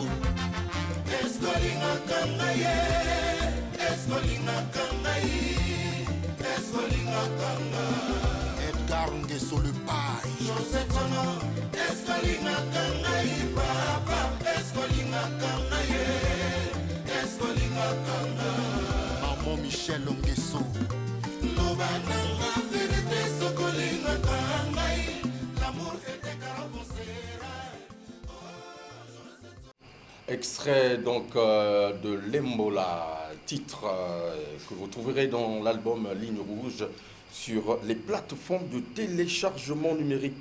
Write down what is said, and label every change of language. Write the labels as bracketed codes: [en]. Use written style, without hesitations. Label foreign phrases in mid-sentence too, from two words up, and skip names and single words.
[ln] Escolinga Kangaye, Escolinga Kangaye, Escolinga Kangaye. [fr] Edgar Ngeso le paille. [ln] José Tono, Escolinga Kangaye, Papa, Escolinga Kangaye, Escolinga Kangaye. Maman Michel Ngeso. Lobananga, vérité, Sokolinga Kangaye. [fr] L'amour était caravancera. Extrait donc de Lembola, titre que vous trouverez dans l'album Ligne Rouge sur les plateformes de téléchargement numérique.